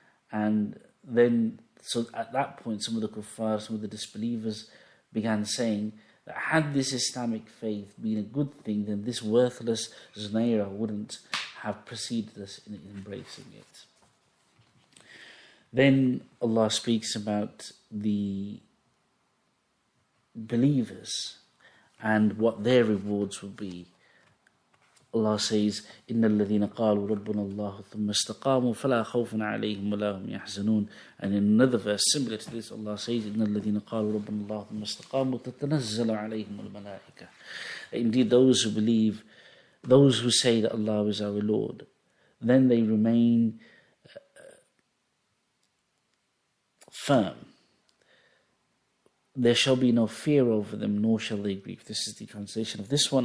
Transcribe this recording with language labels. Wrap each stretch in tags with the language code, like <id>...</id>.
<en>And then, so at that point, some of the kuffar, some of the disbelievers began saying that had this Islamic faith been a good thing, then this worthless Zunaira wouldn't have preceded us in embracing it. Then Allah speaks about the believers and what their rewards will be. Allah says,</en> <ar>إِنَّ الَّذِينَ قَالُوا رَبُّنَا اللَّهُ ثُمَّ اسْتَقَامُوا فَلَا خَوْفٌ عَلَيْهِمْ وَلَا هُمْ يَحْزَنُونَ.</ar> <en>And in another verse similar to this, Allah says,</en> <ar>إِنَّ الَّذِينَ قَالُوا رَبُّنَا اللَّهُ ثُمَّ اسْتَقَامُوا تَتَنَزَّلُ عَلَيْهِمُ الْمَلَائِكَةُ.</ar> <en>Indeed, those who believe, those who say that Allah is our Lord, then they remain firm. There shall be no fear over them, nor shall they grieve. This is the translation of this one.</en>